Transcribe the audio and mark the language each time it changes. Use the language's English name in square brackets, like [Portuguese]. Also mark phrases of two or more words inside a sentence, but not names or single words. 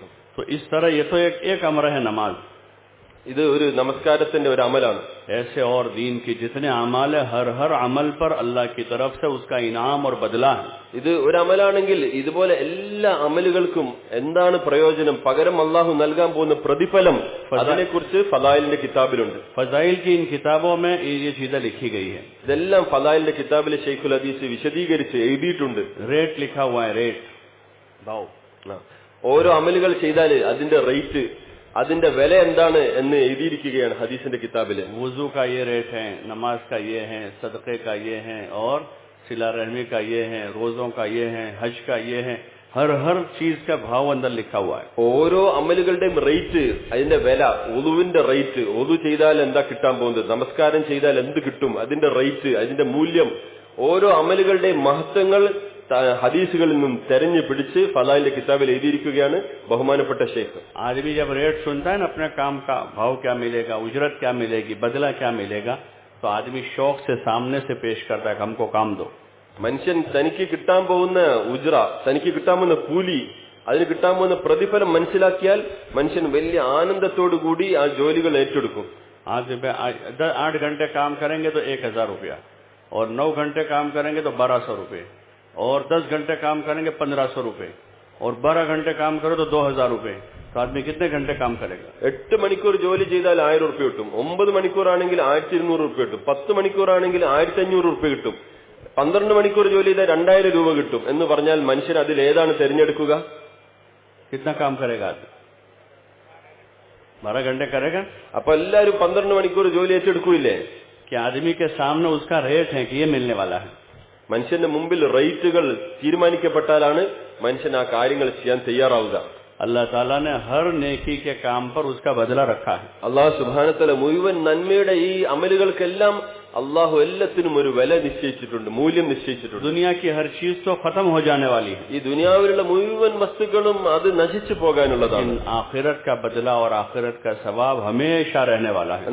[Hindi] तो इस तरह ये तो एक अमर है नमाज. [Malayalam] ഇത് ഒരു നമസ്കാരത്തിന്റെ ഒരു അമലാണ്. [Hindi] ऐसे और दीन के जितने अमाल है, हर अमल पर अल्लाह की तरफ से उसका इनाम और बदला है. [Malayalam] ഇത് ഒരു അമലാണെങ്കിൽ ഇതുപോലെ എല്ലാ അമലുകൾക്കും എന്താണ് പ്രയോജനം, പകരം അള്ളാഹു നൽകാൻ പോകുന്ന പ്രതിഫലം, അതിനെക്കുറിച്ച് ഫദായിലിന്റെ കിതാബിലുണ്ട്. [Hindi] फजाइल की इन किताबों में ये चीजें लिखी गई है. [Malayalam] ഇതെല്ലാം ഫദായിലിന്റെ കിതാബിലെ ഷെയ്ഖുൽ ഹദീസ് വിശദീകരിച്ച് എഴുതിയിട്ടുണ്ട്. [Hindi] रेट लिखा हुआ है, रेट भाव. [Malayalam] ഓരോ അമലുകൾ ചെയ്താൽ അതിന്റെ റേറ്റ്, അതിന്റെ വില എന്താണ് എന്ന് എഴുതിയിരിക്കുകയാണ് ഹദീസിന്റെ കിതാബില്. [Hindi] वुजू का ये रेट है, नमाज का ये है, सदक़े का ये है, और सिला रहमी का ये है, रोजों का ये है, हज का ये है. हर चीज का भाव अंदर लिखा हुआ है. [Malayalam] ഓരോ അമലുകളുടെയും റേറ്റ്, അതിന്റെ വില, ഒളുവിന്റെ റേറ്റ്, ഒളു ചെയ്താൽ എന്താ കിട്ടാൻ പോകുന്നത്, നമസ്കാരം ചെയ്താൽ എന്ത് കിട്ടും, അതിന്റെ റേറ്റ്, അതിന്റെ മൂല്യം, ഓരോ അമലുകളുടെയും മഹത്വങ്ങൾ ഹദീസുകളിൽ നിന്നും തെരഞ്ഞു പിടിച്ച് ഫദായിലിന്റെ കിതാബിൽ എഴുതിയിരിക്കുകയാണ് ബഹുമാനപ്പെട്ട ഷെയ്ഖ്. [Hindi] आदमी जब रेट सुनता है ना, अपने काम का भाव क्या मिलेगा, उजरत क्या मिलेगी, बदला क्या मिलेगा, तो आदमी शौक से सामने से पेश करता है कि हमको काम दो. [Malayalam] മനുഷ്യൻ തനിക്ക് കിട്ടാൻ പോകുന്ന ഉജ്ര, തനിക്ക് കിട്ടാൻ പോകുന്ന കൂലി, അതിന് കിട്ടാൻ പോകുന്ന പ്രതിഫലം മനസ്സിലാക്കിയാൽ മനുഷ്യൻ വലിയ ആനന്ദത്തോടു കൂടി ആ ജോലികൾ ഏറ്റെടുക്കും. [Hindi] 8 घंटे काम करेंगे तो 1000 रुपया, और 9 घंटे काम करेंगे तो 1200 रुपये, और 10 घंटे काम करेंगे 1500 रुपये, और 12 घंटे काम करो तो 2000 रुपये. तो आदमी कितने घंटे काम करेगा? [Malayalam] 8 മണിക്കൂർ ജോലി ചെയ്താൽ 1000 റുപ്യ കിട്ടും. 9 മണിക്കൂറാണെങ്കിൽ 1200 റുപ്യ കിട്ടും. 10 മണിക്കൂറാണെങ്കിൽ 1500 റുപ്യ കിട്ടും. 12 മണിക്കൂർ ജോലി ചെയ്താൽ 2000 രൂപ കിട്ടും. എന്ന് പറഞ്ഞാൽ മനുഷ്യൻ അതിൽ ഏതാണ് തിരഞ്ഞെടുക്കുക? [Hindi] कितना काम करेगा आदमी? 12 घंटे करेगा. [Malayalam] അപ്പൊ എല്ലാരും 12 മണിക്കൂർ ജോലി ഏറ്റെടുക്കൂല്ലേ? [Hindi] कि आदमी के सामने उसका रेट है कि ये मिलने वाला है. [Malayalam] മനുഷ്യന്റെ മുമ്പിൽ റേറ്റുകൾ തീരുമാനിക്കപ്പെട്ടാലാണ് മനുഷ്യൻ ആ കാര്യങ്ങൾ ചെയ്യാൻ തയ്യാറാവുക. [Hindi] अल्लाह ताला ने हर नेकी के काम पर उसका बदला रखा है. [Arabic] الله سبحانه و تعالى [Malayalam] മുഴുവൻ നന്മയുടെ ഈ അമലുകൾക്കെല്ലാം അള്ളാഹു എല്ലാത്തിനും ഒരു വില നിശ്ചയിച്ചിട്ടുണ്ട്, മൂല്യം നിശ്ചയിച്ചിട്ടുണ്ട്. [Hindi] दुनिया की हर चीज तो खत्म हो जाने वाली है. [Malayalam] ഈ ദുനിയാവിലുള്ള മുഴുവൻ വസ്തുക്കളും അത് നശിച്ചു പോകാനുള്ളതാണ്. [Hindi] आखिरत का बदला और आखिरत का सवाब हमेशा रहने वाला है.